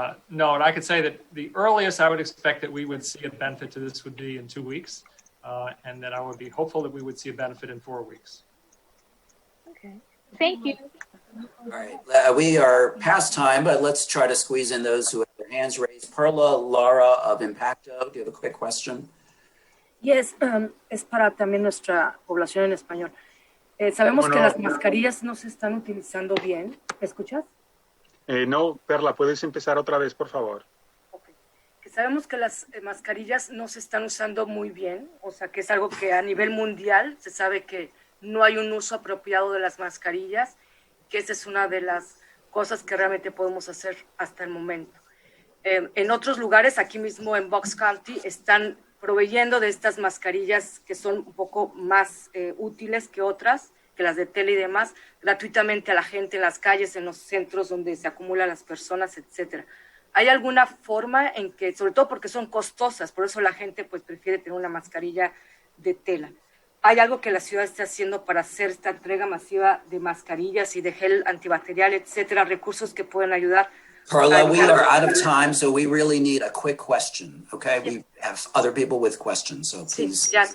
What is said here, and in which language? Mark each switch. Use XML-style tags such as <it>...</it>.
<en>No, and I could say that the earliest I would expect that we would see a benefit to this would be in 2 weeks, and that I would be hopeful that we would see a benefit in 4 weeks. Okay, thank you. All right, we are past time, but let's try to squeeze in those who have their hands raised. Perla Lara of Impacto, do you have a quick question?</en> <es>Yes, es para también nuestra población en español. Sabemos que las mascarillas no se están utilizando bien. ¿Me escuchas? No, Perla, ¿puedes empezar otra vez, por favor? Okay. Que sabemos que las mascarillas no se están usando muy bien, o sea, que es algo que a nivel mundial se sabe que no hay un uso apropiado de las mascarillas, que esa es una de las cosas que realmente podemos hacer hasta el momento. En otros lugares, aquí mismo en Bucks County, están proveyendo de estas mascarillas que son un poco más útiles que otras, que las de tela y demás, gratuitamente a la gente en las calles, en los centros donde se acumulan las personas, etcétera. ¿Hay alguna forma en que, sobre todo porque son costosas, por eso la gente pues prefiere tener una mascarilla de tela? ¿Hay algo que la ciudad esté haciendo para hacer esta entrega masiva de mascarillas y de gel antibacterial, etcétera, recursos que pueden ayudar?</es> <en>Perla, we are out of time, so we really need a quick question, okay? We have other people with questions, so please.</en>